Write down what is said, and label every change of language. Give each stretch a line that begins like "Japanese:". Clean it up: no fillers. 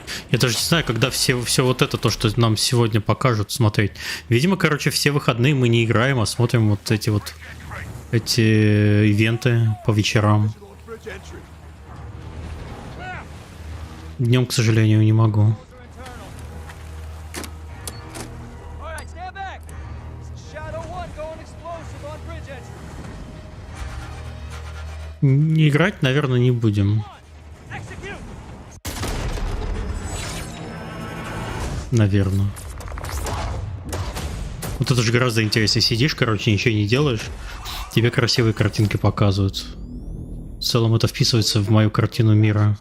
Russian: Я даже не знаю, когда все вот это, то, что нам сегодня покажут, смотреть. Видимо, короче, все выходные мы не играем, а смотрим вот эти ивенты по вечерам.
English: Bridge entry.
Russian: Днем, к сожалению, не могу.
English: All right, stand back. Shadow 1 going explosive on bridge entry.
Russian: Играть, наверное, не будем.
English: Execute.
Russian: Наверное. Вот это же гораздо интереснее. Сидишь, короче, ничего не делаешь. Тебе красивые картинки показывают. В целом это вписывается в мою картину мира.